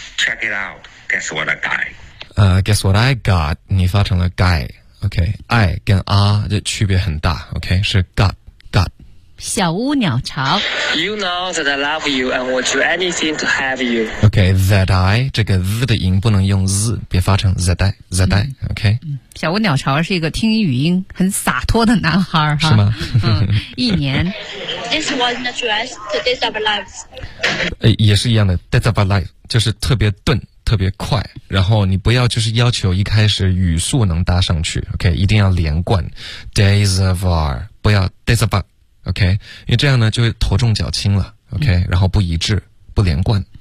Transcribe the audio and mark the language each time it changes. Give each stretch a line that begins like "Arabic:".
English: check it outGuess what I got. Guess what I got.
Chinese: 你发成了
English: guy. OK. I
Chinese: 跟 R 的区别很大。
English: OK. 是 got. Got.
Chinese: 小屋鸟巢。
English: You know that I love you and would do anything to have you. OK. That I
Chinese: 这个 z 的音不能用 z， 别发成
English: that I. That I.、嗯、OK.、
Chinese: 嗯、小屋鸟巢是一个听语音很洒脱的男孩是吗？嗯，一年。
English: This was addressed to days of our lives.
Chinese: 也是一样的
English: days of our life
Chinese: 就是特别钝。特别快然后你不要就是要求一开始语速能搭上去 OK 一定要连贯 days of our 不要 days of our OK 因为这样呢就会头重脚轻了 OK、嗯、然后不一致不连贯